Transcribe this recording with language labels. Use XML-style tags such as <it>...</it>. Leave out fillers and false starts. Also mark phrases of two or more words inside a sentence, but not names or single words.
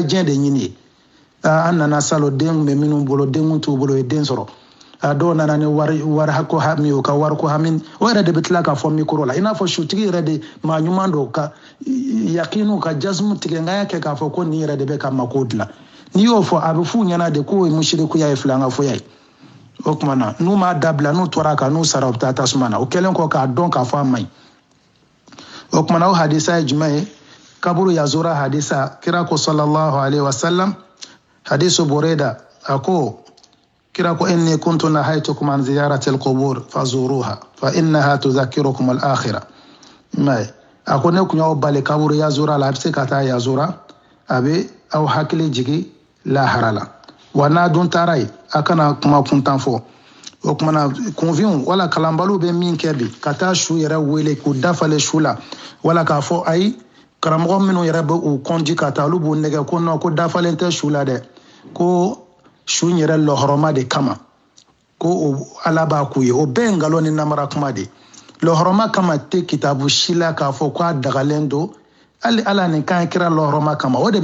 <bm>diɲɛ de ɲini ye an nana salon den bɛ minnu bolo den t'u bolo ye den sɔrɔ a dɔw nana ni wari ko hami o ka wari ko hami o yɛrɛ de bɛ tila k'a fɔ mikoro la i n'a fɔ sutigi yɛrɛ de maa ɲuman don ka yakinu ka jasimu tigɛ nka y'a kɛ k'a fɔ ko nin yɛrɛ de bɛ ka mako dilan n'i y'o fɔ a bɛ f'u ɲɛna de k'o ye musirikuya ye filankafoya ye o tuma na n'u m'a dabila n'u tora kan n'u sara u bɛ taa tasuma na o kɛlen kɔ k'a dɔn k'a fɔ a man ɲi o tuma na o hadisa ye jumɛn ye kaburu yazora hadisa kira ko</bm> <ar>صلى الله عليه وسلم</ar> <bm>hadisu bureda a ko kira ko</bm> <ar>إني كنت نهيتكم عن زيارة القبور فزوروها فإنها تذكركم الآخرة</ar> <bm>mai a ko ne kun y'aw bali kaburu yazora la a bɛ se ka taa yazora a bɛ aw hakili jigi lahara la wa n'a dun taara yen a kana kuma kuntan fɔ o tuma na kunfinw wala kalanbaliw bɛ min kɛ bi ka taa su yɛrɛ wele k'u dafale su la wala k'a fɔ ayi karamɔgɔ minnu yɛrɛ bɛ u kɔnji ka taa olu b'u nɛgɛ ko non ko dafalen tɛ su la dɛ ko su yɛrɛ lɔhɔrɔma de kama ko ala b'a k'u ye o bɛɛ ye nkalon ni namara kuma de lɔhɔrɔma kama tɛ kitabu si la k'a fɔ k'a dagalen don hali ala nin kan kira lɔhɔrɔma kama o de</bm>